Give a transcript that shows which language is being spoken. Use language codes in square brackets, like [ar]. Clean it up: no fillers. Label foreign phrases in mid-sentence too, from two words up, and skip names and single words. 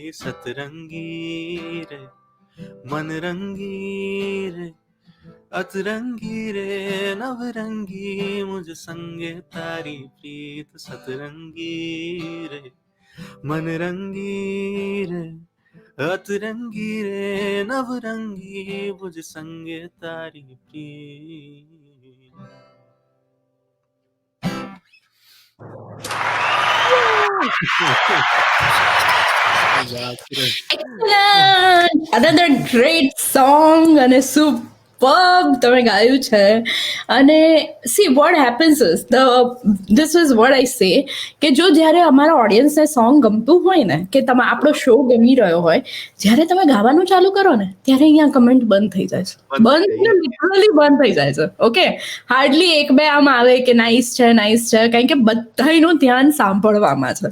[gu] સતરંગી રે મનરંગી રે અતરંગી રે નવરંગી, મુझ સંગે તારી પ્રીત. સતરંગી રે મનરંગી રે અતરંગી રે નવરંગી મુજ સંગે તારી પ્રીત [en] Excellent! Another great song [gu] અને superb તમે ગાયું છે. અને [en] see what happens is this is what I say [gu] કે જો જ્યારે અમારા ઓડિયન્સને સોંગ ગમતું હોય ને કે તમે આપણો શો ગમી રહ્યો હોય, જ્યારે તમે ગાવાનું ચાલુ કરો ને ત્યારે અહીંયા કમેન્ટ બંધ થઈ જાય છે. લિટરલી બંધ થઈ જાય છે. ઓકે, હાર્ડલી એક બે આમ આવે કે નાઇસ છે કારણ કે બધાનું ધ્યાન સાંભળવામાં છે.